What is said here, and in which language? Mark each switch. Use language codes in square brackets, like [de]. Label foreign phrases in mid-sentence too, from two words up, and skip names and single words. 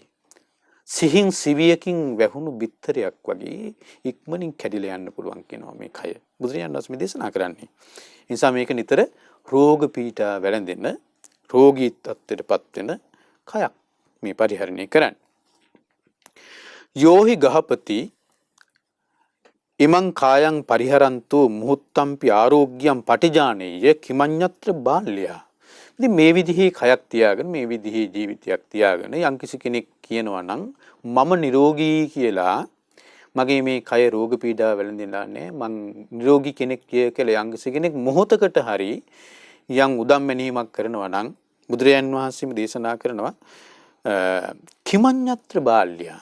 [si] සිහින් සිවියකින් වැහුණු බිත්තරයක් වගේ ඉක්මනින් කැඩිලා යන්න පුළුවන් කියනවා මේ කය. බුදුරජාණන් වහන්සේ මේ දේශනා කරන්නේ. ඒ නිසා මේක නිතර රෝග පීඩා වැළඳෙන රෝගී තත්ත්වයටපත් වෙන කයක් මේ පරිහරණය කරන්නේ. [pi] යෝහි ගහපති ඉමං කායං පරිහරන්තු මුහුත්තම්පි ආරෝග්‍යම් පටිජානීය කිමඤ්ඤත්‍ර බාල්‍යා. [si] ඉතින් මේ විදිහේ කයක් තියාගෙන මේ විදිහේ ජීවිතයක් තියාගෙන යම්කිසි කෙනෙක් කියනවා නම් මම නිරෝගී කියලා මගේ මේ කය රෝග පීඩා වැළඳෙලා නැහැ මං නිරෝගී කෙනෙක් කියලා යම්කිසි කෙනෙක් මොහොතකට හරි යම් උදම්මැනීමක් කරනවා නම් බුදුරයන් වහන්සේම දේශනා කරනවා [pi] කිමඤ්ඤත්‍ර බාල්‍යා.